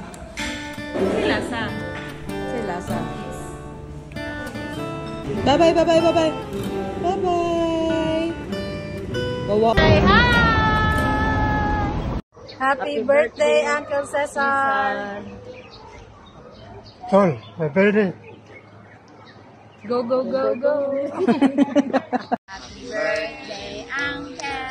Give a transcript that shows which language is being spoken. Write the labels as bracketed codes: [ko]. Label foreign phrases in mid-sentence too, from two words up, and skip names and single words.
[en] Silasa. Silasa. Bye-bye, bye-bye, bye-bye. Bye-bye. Say hi! Happy birthday, Uncle Cesar! Tol, my birthday. Go, go, go, go! Happy birthday, Uncle!